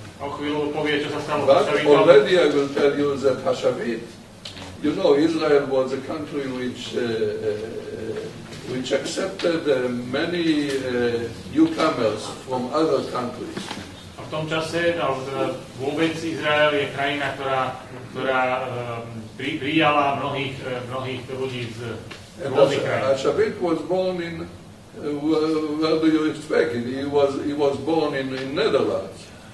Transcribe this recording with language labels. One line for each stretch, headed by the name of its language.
English: But already I will tell you that Shavit, Israel was a country which accepted many newcomers from other countries.
Slovak: A v tom čase, vôbec Izrael je krajina, ktorá prijala mnohých ľudí z rôznych krajín.
English: Shavit was born in, where do you expect it? He was born in Netherlands.